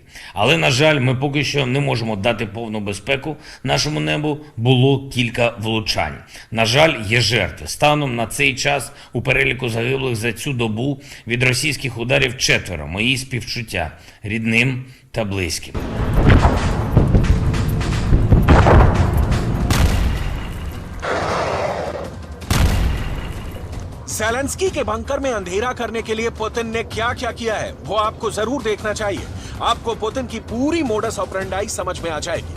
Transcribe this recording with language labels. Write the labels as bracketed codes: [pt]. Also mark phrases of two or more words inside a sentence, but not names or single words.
[uk] Але, на жаль, ми поки що не можемо дати повну безпеку нашому небу. Було кілька влучань. На жаль, є жертви. Станом на цей час у переліку загиблих за цю добу від російських ударів 4. Мої співчуття рідним та близьким. [hi] ज़ेलेंस्की के बंकर में अंधेरा करने के लिए पुतिन ने क्या क्या किया है वो आपको जरूर देखना चाहिए। आपको पुतिन की पूरी [la] modus operandi [hi] समझ में आ जाएगी।